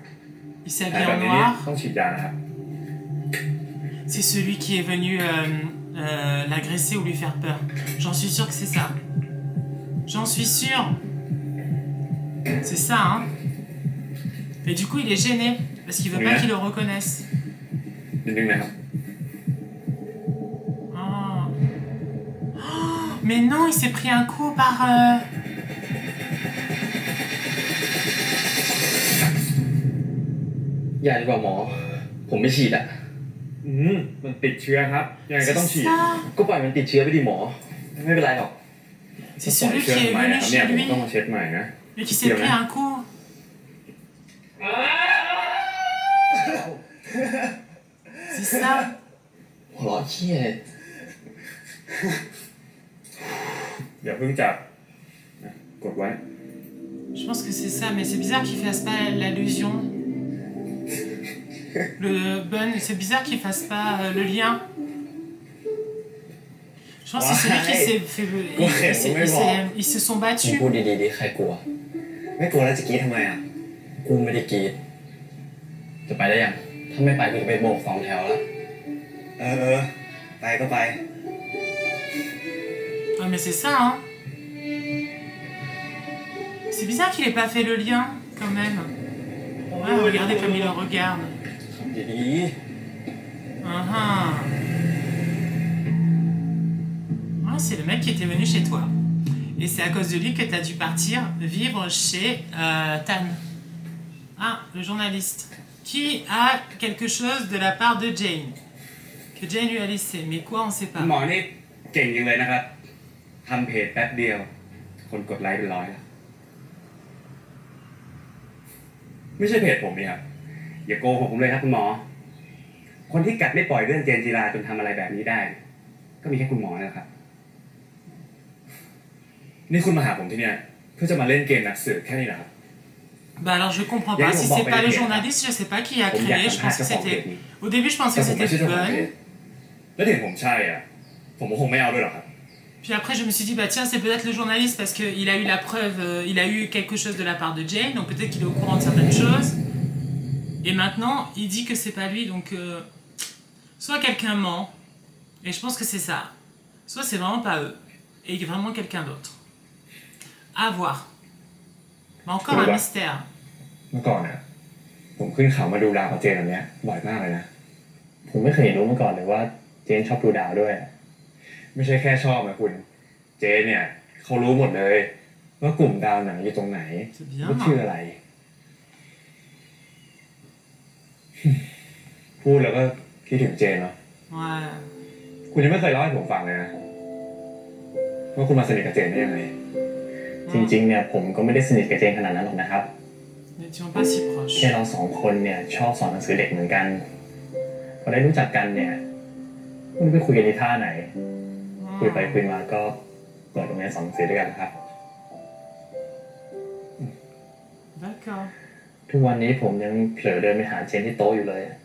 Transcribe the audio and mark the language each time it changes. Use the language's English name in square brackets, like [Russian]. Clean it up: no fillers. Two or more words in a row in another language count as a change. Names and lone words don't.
[French] Il [Thai] แผล [French] s'habille [Thai] แบ [French] en [Thai] บนี้นี่ [French] noir. [Thai] ต้องฉีดยานะครับ [French] C'est celui qui est venu l'agresser ou lui faire peur. J'en suis sûre que c'est ça. J'en suis sûre. C'est ça, hein. Et du coup, il est gêné. Parce qu'il veut pas qu'il le reconnaisse. [Thai] นิดนึงนะครับ [French] Ah. Oh, mais non, il s'est pris un coup par... [Thai] อย่าดีกว่าหมอ ผมไม่ฉีดอ่ะ มันติดเชื้อครับยังไงก็ต้องฉีด ก็ปล่อยมันติดเชื้อไปดิหมอ ไม่เป็นไรหรอก [French] C'est [Thai] ปล่อย [French] celui [Thai] เชื้อ [French] qui est [Thai] ทำไม [French] venu [Thai] ครับเนี่ย [French] chez [Thai] ผม [French] lui [Thai] ต้องมาเช็ดใหม่นะ [French] et qui s'est pris un coup. C'est ça. [Thai] หัวเราะเขี้ย อย่าเพิ่งจับกดไว้ [French] Je pense que c'est ça, mais c'est bizarre qu'il fasse pas l'allusion. Le bun, c'est bizarre qu'il fasse pas le lien. Je pense que c'est celui qui s'est fait. Ils se sont [Thai] มึง [French] battus. [Thai] พูดดีๆดิใครกลัว ไม่กลัวแล้วจะกรี๊ดทำไมอ่ะ กูไม่ได้กรีดจะไปได้ยัง ถ้าไม่ไปกูจะไปโบก2 แถวแล้ว ไปก็ไป [French] Ah, mais c'est ça, hein. C'est bizarre qu'il ait pas fait le lien, quand même. Ouais, regardez comme il le regarde. [Thai] ดี [French] Ah, c'est le mec qui était venu chez toi. Et c'est à cause de lui que tu as dû partir vivre chez Tan. Ah, le journaliste. Qui a quelque chose de la part de Jane. Que Jane lui a laissé. Mais quoi, on sait pas. [Thai] หมอนี่เก่งจังเลยนะครับทำเพจแป๊บเดียว คนกดไลค์เป็นร้อยแล้วไม่ใช่เพจผมนี่ครับอย่าโกหกผมเลยครับคุณหมอ คนที่กัดไม่ปล่อยเรื่องเจนจีราจนทำอะไรแบบนี้ได้ ก็มีแค่คุณหมอนะครับ นี่คุณมาหาผมที่เนี่ยเพื่อจะมาเล่นเกมนักสืบแค่นี้เหรอครับ [French] Bah alors je comprends pas. Si c'est pas le journaliste, je sais pas qui a créé. Je pense que c'était. Au début, je pensais que c'était Bun. [Thai] แล้วถึงผมใช่อ่ะผมก็คงไม่เอาด้วยหรอกครับ [French] Puis après, je me suis dit, bah tiens, c'est peut-être le journaliste parce qu'il a eu la preuve, il a eu quelque chose de la part de Jane, donc peut-être qu'il est au courant de certaines choses. Et maintenant, il dit que c'est pas lui, donc soit quelqu'un ment, et je pense que c'est ça, soit c'est vraiment pas eux, et vraiment quelqu'un d'autre. À voir. Mais encore un mystère. [Thai] เมื่อก่อนนะผมขึ้นเขามาดูดาวกับเจนแบบเนี้ยบ่อยมากเลยนะ ผมไม่เคยรู้มาก่อนเลยว่าเจนชอบดูดาวด้วย ไม่ใช่แค่ชอบนะคุณเจนเนี่ยเขารู้หมดเลยว่ากลุ่มดาวไหนอยู่ตรงไหน [French] C'est bien. [Thai] ว่าชื่ออะไร พูดแล้วก็คิดถึงเจนเนาะ [French] Ouais. [Thai] คุณยังไม่เคยเล่าให้ผมฟังเลยนะว่าคุณมาสนิทกับเจนได้ยังไง จริงๆเนี่ยผมก็ไม่ได้สนิทกับเจนขนาดนั้นหรอกนะครับ [French] N'étions pas si [Thai] แค่ [French] proches. [Thai] เรา2 คนเนี่ยชอบสอนหนังสือเด็กเหมือนกันพอได้รู้จักกันเนี่ยไม่รู้ไปคุยกันในท่าไหน คุยไปคุยมาก็เปิดโรงเรียนสอนหนังสือด้วยกันครับ [French] D'accord. [Thai] ทุกวันนี้ผมยังเผลอเดินไปหาเจนที่โต๊ะอยู่เลย